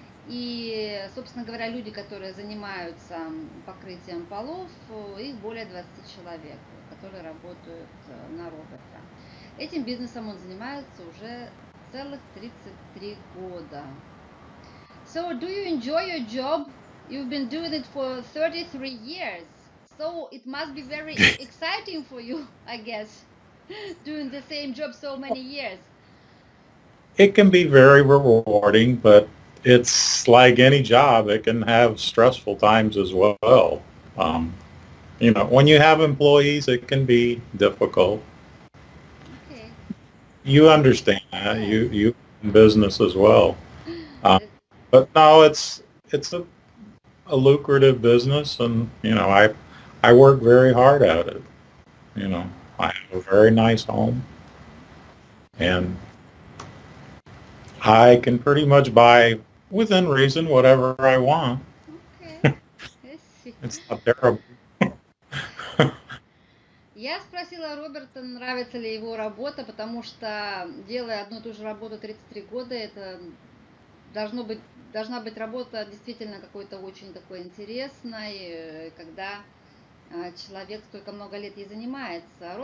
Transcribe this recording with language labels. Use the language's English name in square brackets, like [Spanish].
[Russian] И, собственно говоря, люди, которые занимаются покрытием полов, их более 20 человек, которые работают на Роберта. Этим бизнесом он занимается уже целых 33 года. [English] So, do you enjoy your job? You've been doing it for 33 years. So, it must be very exciting for you, I guess, doing the same job so many years. It can be very rewarding, but it's like any job. It can have stressful times as well. When you have employees, it can be difficult. Okay. You understand that. Yes. You in business as well. That- But no, it's a lucrative business, and I work very hard at it. I have a very nice home, and I can pretty much buy within reason whatever I want. Okay. Let's see. It's not terrible. [Russian] Я спросила Роберта, нравится ли его работа, потому что, делая одну и ту же работу 33 года, это должно быть, должна быть работа действительно какой-то очень такой интересной, когда человек столько много лет ей занимается.